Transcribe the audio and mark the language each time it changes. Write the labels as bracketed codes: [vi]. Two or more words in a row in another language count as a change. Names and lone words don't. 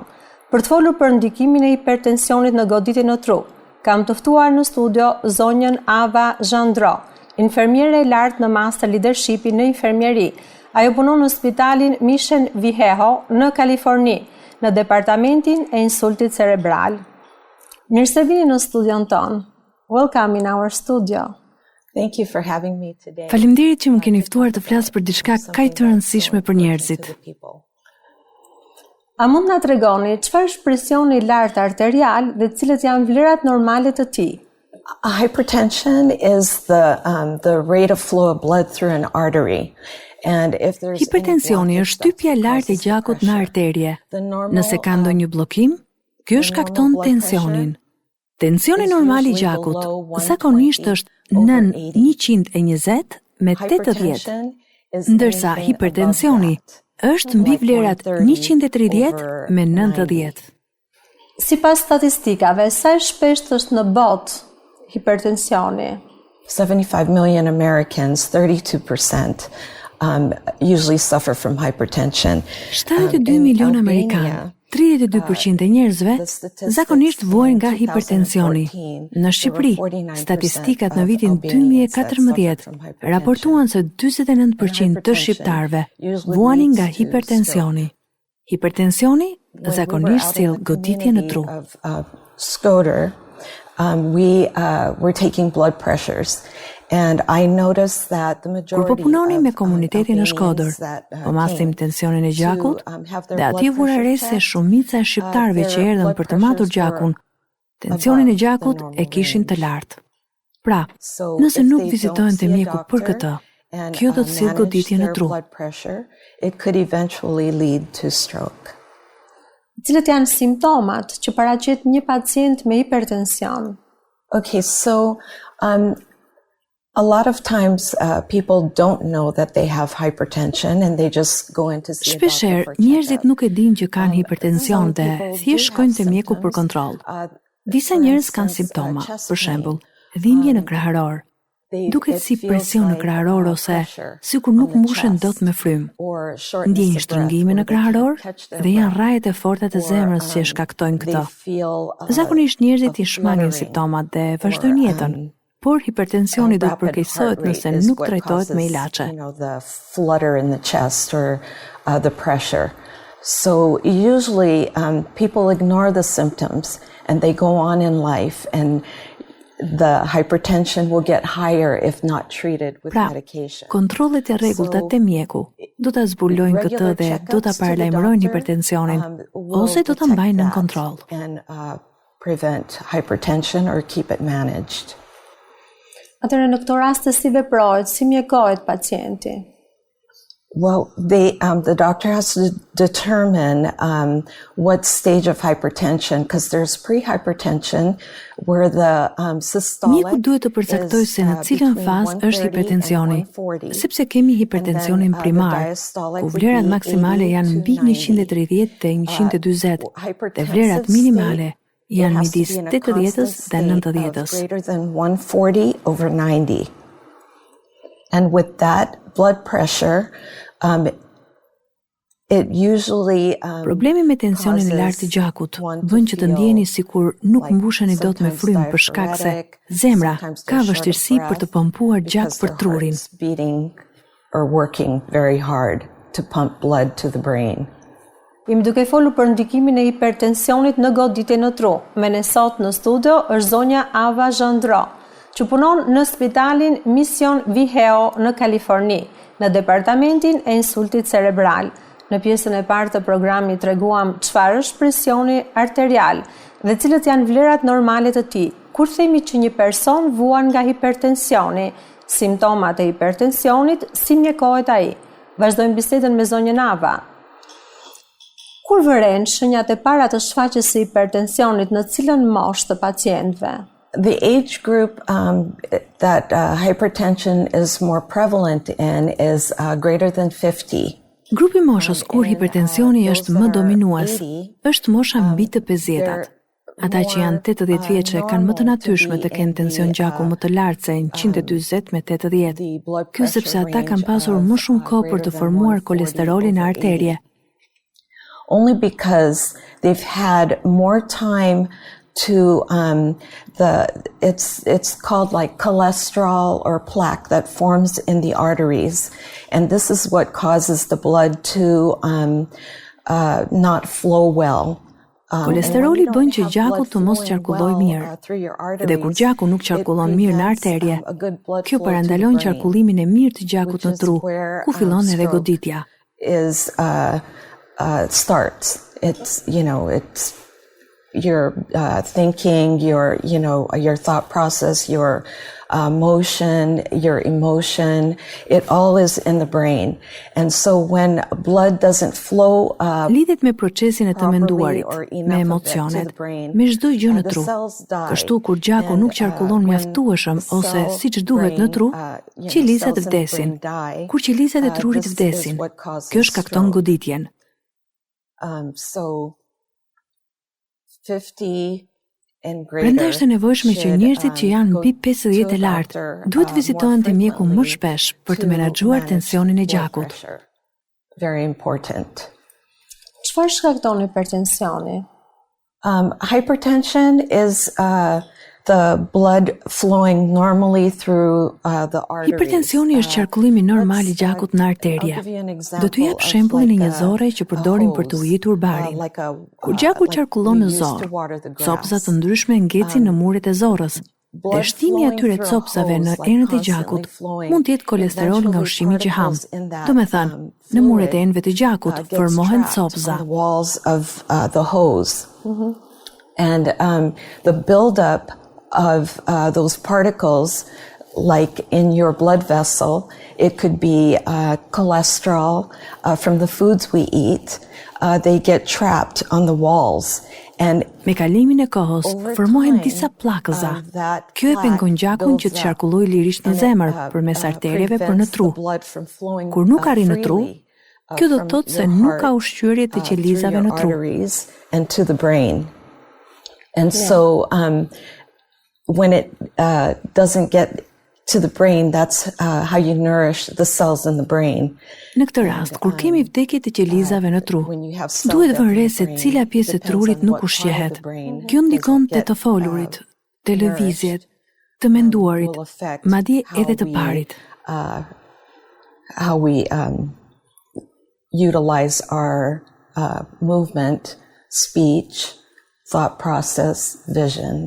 [sq] Për të folur për ndikimin e hipertensionit në goditjen e tru, kam të ftuar në studio zonjën Ava Gendrea, infermiere e lartë në master leadershipi në infermieri. Ajo punon në spitalin Maqedoni në Kaliforni, në departamentin e insultit cerebral. Mirë se vini në studion ton. [en] Welcome in our studio. Thank you for having me today. [sq] Faleminderit që më keni ftuar të flas për diçka kaq të rëndësishme për njerëzit. A mund na tregoni çfarë është presioni i lartë arterial dhe cilat janë vlerat normale të tij? [en] Hypertension is the rate of flow of blood through an artery. And if there's [sq] Hipertensioni është shtypja e lartë e gjakut në arterie. Nëse ka ndonjë bllokim, ky shkakton tensionin. Tensioni normal i gjakut zakonisht është nën 120 me 80, ndërsa hipertensioni është mbi vlerat 130 me 90. Sipas statistikave, sa shpesh është në botë hipertensioni? [en] 75 million Americans, 32%, usually suffer from hypertension. [sq] 72 milion Amerikanë, 32% e njerëzve zakonisht vuajnë nga hipertensioni. Në Shqipëri, statistikat në vitin 2014 raportuan se 49% të shqiptarëve vuanin nga hipertensioni. Hipertensioni zakonisht sjell goditje në tru. [en] We're taking blood pressures. And I noticed that the majority [sq] Kur po punoni me komunitetin në Shkodër, po masim tensionin e gjakut, dhe atje vura re se shumica e shqiptarëve që erdhën për të matur gjakun, tensionin e gjakut e kishin të lartë. Pra, nëse nuk vizitohen te mjeku për këtë, kjo do të sjellë goditje në tru. [en] It could eventually lead to stroke. [sq] Cilat janë simptomat që paraqet një pacient me hipertension? [en] Okay, so a lot of times people don't know that they have hypertension and they just go in to see a doctor. [sq] Shpeshherë njerëzit nuk e dinë që kanë hipertension dhe thjesht shkojnë te mjeku për kontroll. Disa njerëz kanë simptoma, për shembull, dhimbje në krahëror, duket si presion në krahëror ose sikur nuk mbushen dot me frym. Ndjejnë shtrëngime në krahëror dhe janë rrajet e forta të zemrës që shkaktojnë këtë. Zakonisht njerëzit i shmangin simptomat dhe vazhdojnë jetën. Por hipertensioni do të përkeqësohet nëse nuk trajtohet me ilaçe. [en] The flutter in the chest or the pressure. So usually people ignore the symptoms and they go on in life and the hypertension will get higher if not treated with medication. [sq] Kontrollet e rregullta te mjeku do ta zbulojnë këtë dhe do ta paralajmërojnë hipertensionin ose do ta mbajnë në kontroll. [en] And prevent hypertension or keep it managed. [sq] Atëherë në këto raste si veprohet, si mjekohet pacienti? [en] Well, the doctor has to determine what stage of hypertension, because there's pre-hypertension where the systolic [sq] Mjeku duhet të përcaktojë se në cilën fazë është hipertensioni, sepse kemi hipertensionin primar, ku vlerat maksimale janë mbi 130 dhe 140, dhe vlerat minimale janë midis 80-s dhe 90-s. [en] Greater than 140 over 90. And with that blood pressure, it usually [sq] Problemi me tensionin e lartë të gjakut bën që të ndjeni sikur nuk mbusheni dot me frym për shkak se zemra ka vështirësi për të pompuar gjak për trurin. [en] Beating or working very hard to pump blood to the brain. [sq] Jemi duke folur për ndikimin e hipertensionit në goditjen e tru. Me ne sot në studio është zonja Ava Gendrea, që punon në spitalin Maqedoni në Kaliforni, në departamentin e insultit cerebral. Në pjesën e parë të programit treguam çfarë është presioni arterial dhe cilët janë vlerat normale të tij. Kur themi që një person vuan nga hipertensioni, simptomat e hipertensionit, si mjekohet ai? Vazhdojmë bisedën me zonjën Ava. Kur vëren shenjat e para të shfaqjes së hipertensionit në cilën moshë të pacientëve? [en] The age group that hypertension is more prevalent in is greater than 50. [sq] Grupi moshës kur hipertensioni është më dominues është mosha mbi të 50-tat. Ata që janë 80 vjeçë kanë më të natyrshme të kenë tension gjaku më të lartë se 140 me 80. Kjo sepse ata kanë pasur më shumë kohë për të formuar kolesterolin në arterje. [en] Only because they've had more time to it's called like cholesterol or plaque that forms in the arteries, and this is what causes the blood to not flow well. [sq] Kolesteroli bën që gjaku të mos qarkullojë mirë. Dhe kur gjaku nuk qarkullon mirë në arterje, kjo parandalon qarkullimin e mirë të gjakut në tru, ku fillon edhe goditja. [en] Starts. It's your thinking, your thought process, your motion, your emotion, it all is in the brain. And so when blood doesn't flow [sq] lidhet me procesin e të menduarit, me emocionet, me çdo gjë në tru. Kështu kur gjaku nuk qarkullon mjaftueshëm ose siç duhet në tru, qelizat vdesin. Kur qelizat e trurit vdesin, kjo shkakton goditjen. [en] So 50 [sq] Prandaj është e nevojshme që njerëzit që janë mbi 50 e lartë duhet vizitohen te mjeku më shpesh për të menaxhuar tensionin e gjakut. [en] Very important. [sq] Çfarë shkakton hipertensioni? [en] Hypertension is the blood flowing normally through the arteries. [sq] Hipertensioni është qarkullimi normal i gjakut në arterje. Do t'ju jap shembullin e një zorre që përdorin për të ujitur barin. Kur gjaku qarkullon në zorë, copëza të ndryshme ngecin në muret e zorrës. Dhe shtimi i atyre copëzave në enët e gjakut mund të jetë kolesterol nga ushqimi që ham. Do me thënë, në muret e enëve të gjakut formohen copëza. [en] And the buildup of those particles, like in your blood vessel, it could be cholesterol from the foods we eat. They get trapped on the walls. And [sq] me kalimin e kohës formohen disa pllakëza. Kjo e pengon gjakun që të qarkullojë lirisht në zemër përmes arterjeve për në tru. Kur nuk arrin në tru, kjo do të thotë se nuk ka ushqyerje të qelizave në tru. [en] And to the brain. And so when it doesn't get to the brain, that's how you nourish the cells in the brain. [sq] Në këtë rast, kur kemi vdekje të qelizave në tru, duhet vënë re se cila pjesë e trurit nuk ushqehet. Kjo ndikon te të folurit, te lëvizjet, të menduarit, madje edhe të parit. [en] How we utilize our movement, speech, thought process, vision.